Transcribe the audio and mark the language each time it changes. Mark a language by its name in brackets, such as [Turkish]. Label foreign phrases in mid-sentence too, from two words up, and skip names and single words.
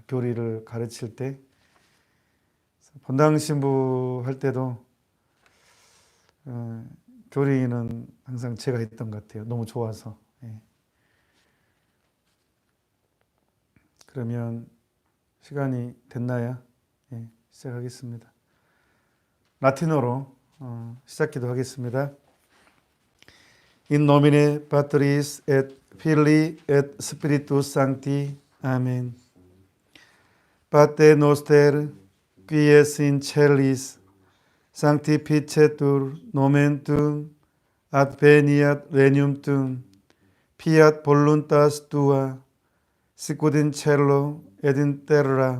[Korean] 교리를 가르칠 때 본당 신부 할 때도 교리는 항상 제가 했던 것 같아요. 너무 좋아서. 그러면 시간이 됐나요? 시작하겠습니다. 라틴어로 시작기도 하겠습니다. [Latin] In nomine Patris et Filii et Spiritus Sancti. Amen. Pater noster, qui es in celis, sanctificetur nomen tuum, adveniat regnum tuum, fiat voluntas tua, sicut in cielo et in terra.